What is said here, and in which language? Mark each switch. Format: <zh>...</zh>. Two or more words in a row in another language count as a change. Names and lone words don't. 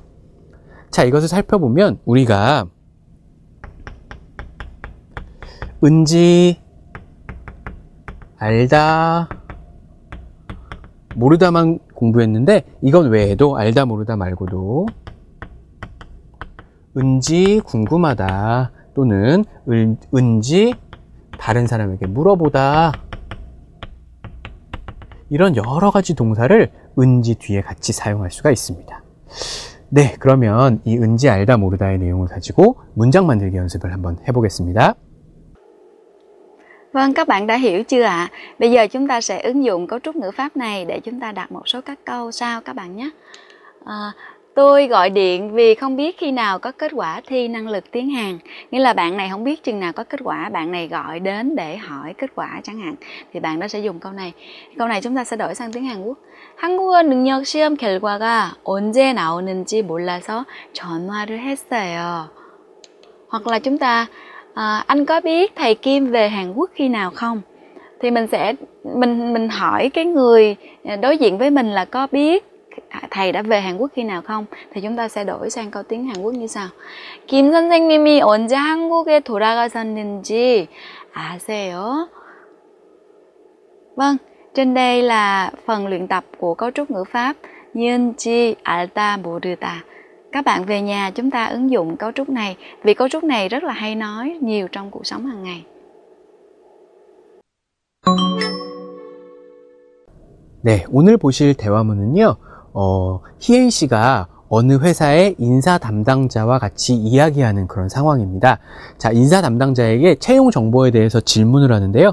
<ko>자, 이것을 살펴보면 우리가 은지, 알다, 모르다만 공부했는데 이건 외에도 알다 모르다 말고도 은지 궁금하다 또는 은지 다른 사람에게 물어보다 이런 여러 가지 동사를 은지 뒤에 같이 사용할 수가 있습니다. 네, 그러면 이 은지 알다 모르다의 내용을 가지고 문장 만들기 연습을 한번 해보겠습니다.</ko> <vi>Vâng, các bạn đã hiểu chưa ạ? Bây giờ chúng ta sẽ ứng dụng cấu trúc ngữ pháp này để chúng ta đặt một số các câu sau các bạn nhé. Tôi gọi điện vì không biết khi nào có kết quả thi năng lực tiếng Hàn. Nghĩa là bạn này không biết chừng nào có kết quả, bạn này gọi đến để hỏi kết quả chẳng hạn. Thì bạn đó sẽ dùng câu này. Câu này chúng ta sẽ đổi sang tiếng Hàn Quốc.</vi> <ko>한국어 능력 시험 결과가 언제 나오는지 몰라서 전화를 했어요.</ko> <vi>Hoặc là chúng ta anh có biết thầy Kim về Hàn Quốc khi nào không? Thì mình hỏi cái người đối diện với mình là có biết thầy đã về Hàn Quốc khi nào không? Thì chúng ta sẽ đổi sang câu tiếng Hàn Quốc như sau.</vi> <ko>김 선생님이 언제 한국에 돌아가셨는지 아세요?</ko> <vi>Vâng, trên đây là phần luyện tập của cấu trúc ngữ pháp</vi> <ko>은지 알다 모르다.</ko> <vi>Các bạn về nhà chúng ta ứng dụng cấu trúc này vì cấu trúc này rất là hay nói nhiều trong cuộc sống hàng ngày.</vi> <ko>네, 오늘 보실 대화문은요. 희엔 씨가 어느 회사의 인사 담당자와 같이 이야기하는 그런 상황입니다. 자, 인사 담당자에게 채용 정보에 대해서 질문을 하는데요.</ko>